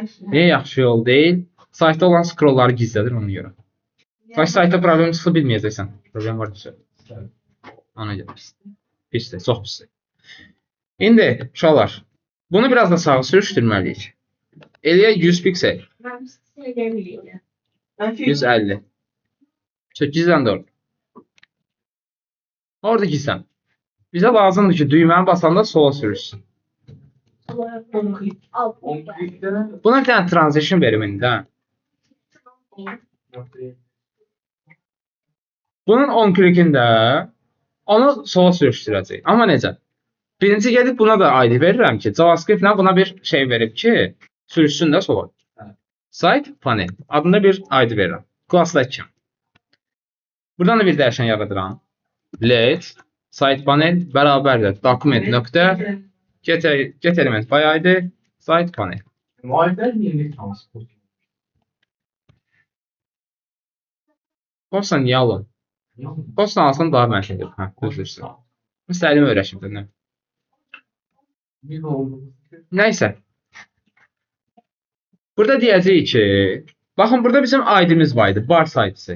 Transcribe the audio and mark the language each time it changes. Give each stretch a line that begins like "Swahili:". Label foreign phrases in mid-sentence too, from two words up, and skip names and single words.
Azerbaijani: Niyə yaxşı yol deyil? Saytda olan scrollları gizlədir ona görə. Baş saytda problem çıxsa bilməyəcəksən. Problem var ki. Ona gəlirsən. Pisdir, çox pisdir. İndi uşaqlar, bunu biraz da sağa sürüşdürməliyik. Eləyək 100 piksel.
Turkish: Ben size demeyeyim.
Azerbaijani: 150. Çok gizləndi orada. Orada gizlən. Bizə lazımdır ki, düyməni basanda sola sürüşsün. Al. Buna bir tane transition verim indi. Hə? Bunun on klikində onu sola sürüşdürəcək. Amma necə? Birinci gedib buna da ID verirəm ki, JavaScript-lə buna bir şey verib ki, sürüşsün də sola. Site panel adında bir ID verirəm. Classdakı. Buradan da bir dəyişən yaradıram.
English: Let site panel
Azerbaijani: bərabərdir document nöqtə
English: get element by ID site panel.
Turkish: Muhalifler niye transport?
Azerbaijani: Posta niyə alın? Posta alsan daha mənfidir. Hə, düzdürsən. İstədim öyrəşim də. Bir oldu. Nəysə. Burada deyəcəyik ki, baxın burada bizim ID-miz var idi, bar saytısı.